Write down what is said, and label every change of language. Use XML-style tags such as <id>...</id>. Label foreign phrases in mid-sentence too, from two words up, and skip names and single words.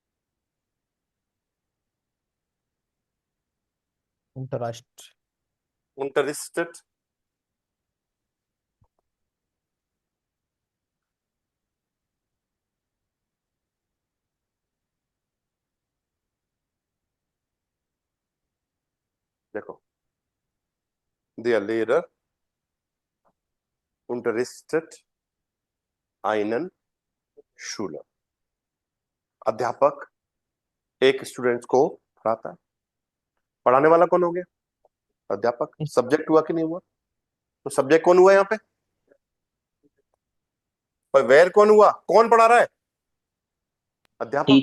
<hi>अंतरराष्ट्रीय।</hi> <de>unterrichtet देखो, der Lehrer unterrichtet einen Schüler।</de> <hi>अध्यापक एक स्टूडेंट को पढ़ाता है। पढ़ाने वाला कौन हो गया? अध्यापक। सब्जेक्ट हुआ कि नहीं हुआ? तो सब्जेक्ट कौन हुआ यहाँ पे? और वेर कौन हुआ? कौन पढ़ा रहा है? अध्यापक।</hi>